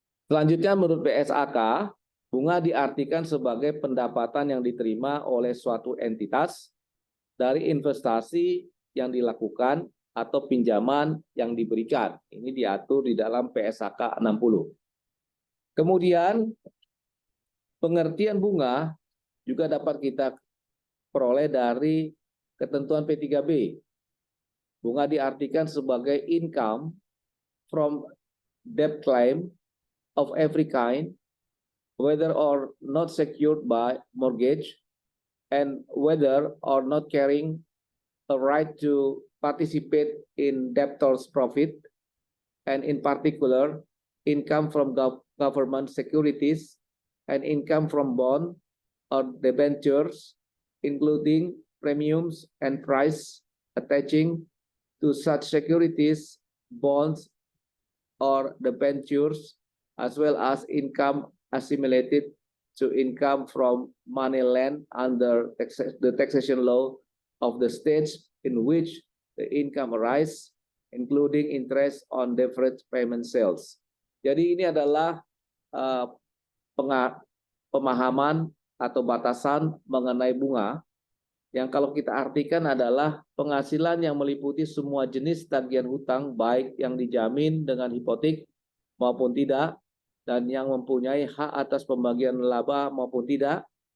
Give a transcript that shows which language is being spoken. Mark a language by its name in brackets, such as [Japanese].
[Indonesian] Selanjutnya, menurut PSAK, bunga diartikan sebagai pendapatan yang diterima oleh suatu entitas dari investasi yang dilakukan atau pinjaman yang diberikan. Ini diatur di dalam PSAK 60. Kemudian, pengertian bunga juga dapat kita peroleh dari ketentuan P3B. Bunga diartikan sebagai [English] income from debt claim of every kind, whether or not secured by mortgage, and whether or not carrying a right to participate in debtors' profit, and in particular, income from government securities and income from bond or debentures, including premiums and price attaching to such securities, bonds, or debentures, as well as income assimilated to income from money lent under the taxation law of the stage in which the income arise, including interest on deferred payment sales. [Indonesian] Jadi ini adalah pemahaman atau batasan mengenai bunga yang kalau kita artikan adalah penghasilan yang meliputi semua jenis tagihan hutang baik yang dijamin dengan hipotek maupun tidak, dan yang mempunyai hak atas pembagian laba maupun tidak,